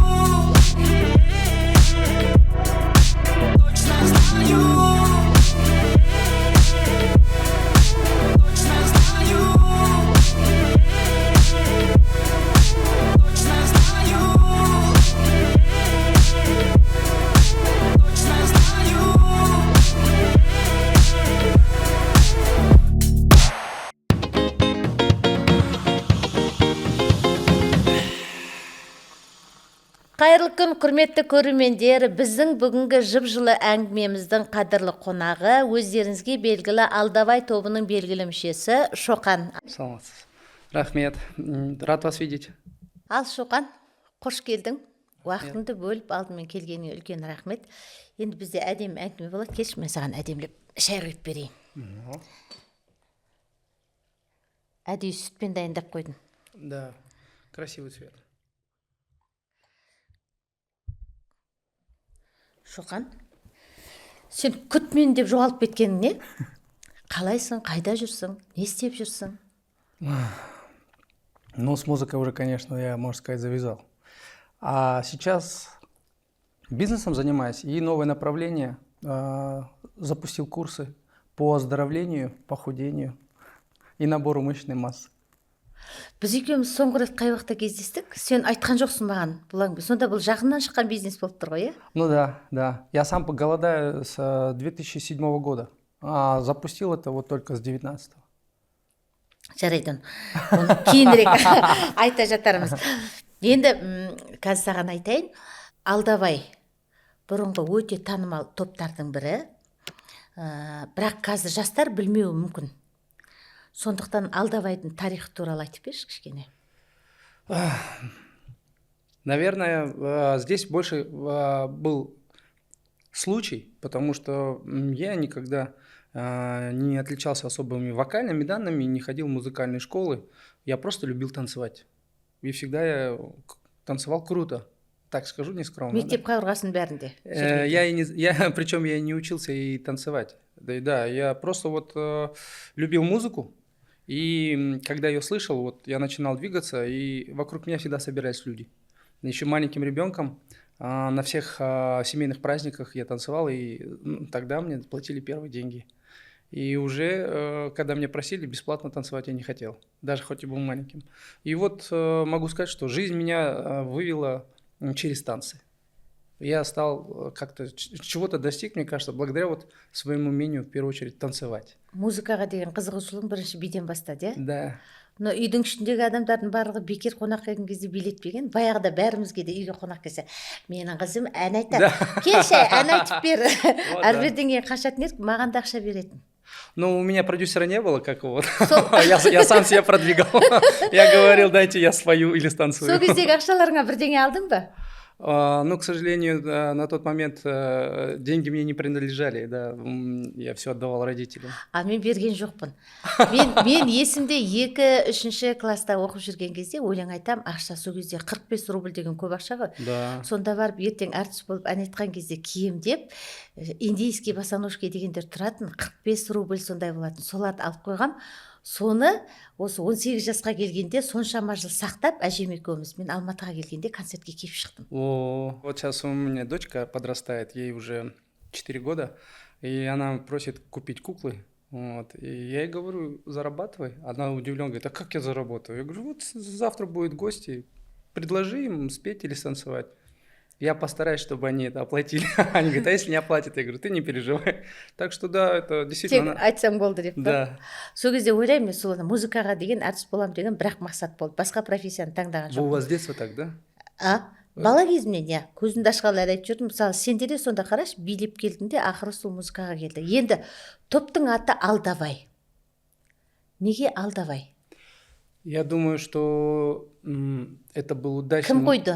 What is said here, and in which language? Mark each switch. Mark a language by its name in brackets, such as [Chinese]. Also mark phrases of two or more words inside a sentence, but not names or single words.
[Russian] Точно знаю. Точно знаю. Точно знаю. Точно знаю. [Kazakh] Қайырлы күн, құрметті көрермендер. Біздің бүгінгі жып-жылы әңгімеміздің қадірлі қонағы өздеріңізге белгілі Алдабай тобының белгілі мүшесі Шоқан. Саламатсыз. Рахмет. [Russian] Рад вас видеть. [Kazakh] Ал Шоқан, қош келдің. Уақытыңды бөліп алдымен келгеніңе үлкен рахмет. Енді бізде әдемі әңгіме болады. Келші, мен саған әдемілеп шай құйып берейін. Әдейі сүтпен дайындап қойдым. [Russian] Да, красивый цвет. [Kazakh] Шоқан, сен күтмен деп жоғалып кеткенің не? Қалайсың, қайда жүрсің, не істеп жүрсің? [Russian] Ну, с музыкой уже, конечно, я, можно сказать, завязал. А сейчас бизнесом занимаюсь и новое направление. Запустил курсы по оздоровлению, похудению и набору мышечной массы. [Kazakh] Біз екеуміз соңғы рет қай уақытта кездестік? Сен айтқан жоқсың маған. Сонда бұл жақыннан шыққан бизнес болып тұр ғой, е? [Russian] Ну да, да. Я сам голодаю с 2007 года. А запустил это вот только с 19-го. [Kazakh] Жарайды, оны кейінірек айта жатармыз. Енді қазір саған айтайын. Алдабай бұрынғы өте танымал топтардың бірі. Бірақ қазір жастар білмеуі мүмкін. Сондықтан Алдабайдың тарихы туралы айтып берші кішкене. [Russian] Наверное, здесь больше был случай, потому что я никогда не отличался особыми вокальными данными, не ходил в музыкальные школы. Я просто любил танцевать. И всегда я танцевал круто. так скажу нескромно. [Kazakh] Мектеп қабырғасының бәрінде. [Russian] Причем я и не учился и танцевать. Да, я просто вот любил музыку, и когда ее слышал, вот я начинал двигаться, и вокруг меня всегда собирались люди. Еще маленьким ребенком на всех семейных праздниках я танцевал, и тогда мне платили первые деньги. И уже, когда меня просили, бесплатно танцевать я не хотел, даже хоть и был маленьким. И вот могу сказать, что жизнь меня вывела через танцы. Я стал как-то чего-то достиг, мне кажется, благодаря вот своему умению, в первую очередь, танцевать. [Kazakh] Музыкаға деген қызығушылығың бірінші биден бастады, иә? [Russian] Да. [Kazakh] Но үйдің ішіндегі адамдардың барлығы бекер қонақ келген кезде билетпеген. Баяғыда бәрімізге де үйге қонақ келсе, менің қызым ән айтады. Келші, ән айтып бер. Әрберден кейін қашатын едік, маған да ақша беретін. [Russian] Ну, у меня продюсера не было, как вот. Я сам себя продвигал. Я говорил, дайте я спою или станцую. [Kazakh] Сол кездегі ақшаларыңа бірдеңе алдың ба? [Russian] Ну, к сожалению, на тот момент деньги мне не принадлежали, да, я все отдавал родителям. [Kazakh] А мен берген жоқпын. Мен есімде 2-3 класста оқып жүрген кезде өлең айтам, ақша сол кезде 45 рубль деген көп ақша ғой. [Russian] Да. [Kazakh] Сонда барып ертең әртіс болып ән айтқан кезде кием деп, [Russian] индийский босоножки [Kazakh] дегендер тұратын, 45 рубль сондай болатын. Соларды алып қойғам. Соны осы 18 жасқа келгенде соншама жыл сақтап, әжем екеуміз мен Алматыға келгенде концертке киіп шықтым. [Russian] Вот сейчас у меня дочка подрастает, ей уже 4 года, и она просит купить куклы. Вот. И я ей говорю, зарабатывай. Она удивлена, говорит, а как я заработаю? Я говорю, вот завтра будут гости, предложи им спеть или станцевать. Я постараюсь, чтобы они это оплатили. Они говорят, а если не оплатят? Я говорю, ты не переживай. Так что да, это действительно... [Kazakh] Тек айтсаң болды деп па? [Russian] Да. [Kazakh] Сол кезде ойлаймын, мен сол музыкаға деген әртіс боламын деген бірақ мақсат болды. Басқа профессияны таңдаған [Russian] У [Kazakh] жоқпын. [Russian] вас с детства так, да? [Kazakh] Бала кезімнен, иә, көзімді ашқалы айтып жүрдім. Мысалы, сенде де сонда қараш, билеп келдің де, ақыры сол музыкаға келді. Енді топтың аты Алдавай. Неге Алдавай? [Russian] Я думаю, что это был [Kazakh] Кім қойды?